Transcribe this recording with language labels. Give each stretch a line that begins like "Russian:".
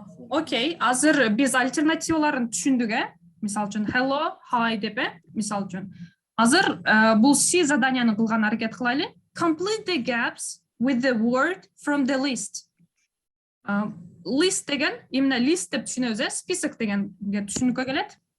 Kyrgyz: Окей, азыр биз альтернативаларын түшүндүк, Мисал үчүн hello, hi деп, мисал үчүн. Азыр бул C заданияны кылган аракет кылайлы.
English: Complete the gaps with the word from the list.
Kyrgyz: List деген, именно list деп түшүнөбүз, список дегенге түшүнүккө келет.